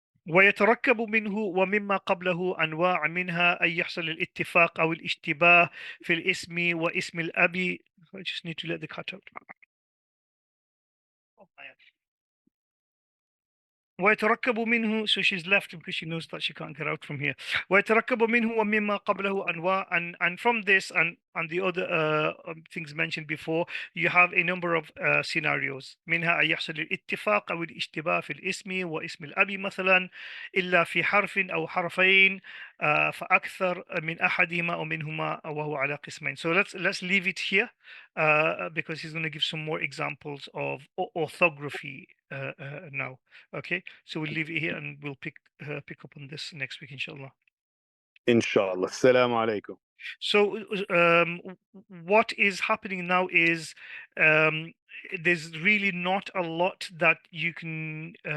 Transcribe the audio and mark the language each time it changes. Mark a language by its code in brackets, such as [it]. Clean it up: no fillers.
[ar] ويتركب منه ومما قبله أنواع منها أن يحصل الاتفاق أو الاشتباه في الاسم واسم الأب. [en] I just need to let the cut out. Oh, [ar] ويتركب منه, [en] so she's left because she knows that she can't get out from here. [ar] ويتركب منه ومما قبله أنواع, [en] and from this and the other things mentioned before, you have a number of scenarios. [ar] منها أن يحصل الاتفاق أو الاشتباه في الاسم واسم الأب مثلا إلا في حرف أو حرفين فأكثر من أحدهما أو منهما وهو على قسمين. [en] So let's leave it here because he's going to give some more examples of orthography now. Okay, so we'll leave it here and we'll pick up on this next week, inshallah. Inshallah. Assalamu alaikum. So, what is happening now is there's really not a lot that you can.